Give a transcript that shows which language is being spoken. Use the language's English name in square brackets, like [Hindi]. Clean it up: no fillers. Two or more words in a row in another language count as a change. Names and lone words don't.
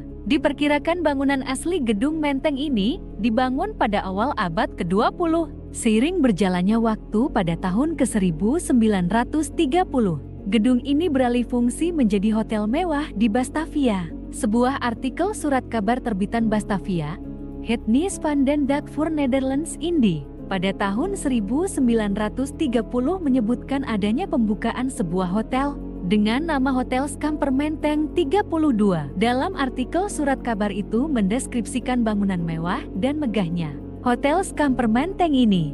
[Indonesian] Diperkirakan bangunan asli Gedung Menteng ini dibangun pada awal abad ke-20. Seiring berjalannya waktu pada tahun ke-1930, gedung ini beralih fungsi menjadi hotel mewah di Batavia. Sebuah artikel surat kabar terbitan Batavia, Het Nieuws van den Dag voor Nederlands Indie, pada tahun 1930 menyebutkan adanya pembukaan sebuah hotel dengan nama Hotel Skamper Menteng 32. Dalam artikel surat kabar itu mendeskripsikan bangunan mewah dan megahnya Hotel Skamper Menteng ini.